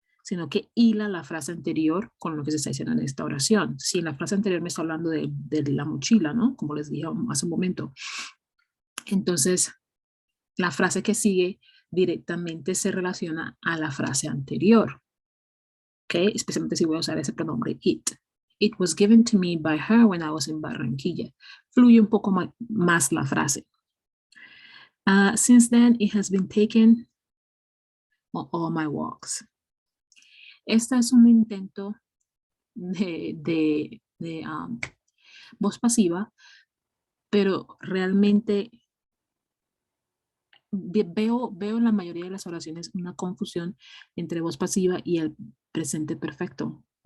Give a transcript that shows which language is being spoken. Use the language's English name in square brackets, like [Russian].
[Spanish] sino que hila la frase anterior con lo que se está diciendo en esta oración. Si en la frase anterior me está hablando de la mochila, ¿no? Como les dije hace un momento. Entonces, la frase que sigue directamente se relaciona a la frase anterior. ¿Ok? Especialmente si voy a usar ese pronombre it. [English] It was given to me by her when I was in Barranquilla. [Spanish] Fluye un poco más la frase. [English] Since then, it has been taken on all my walks. [Spanish] Este es un intento de voz pasiva, pero realmente veo en la mayoría de las oraciones una confusión entre voz pasiva y el presente perfecto.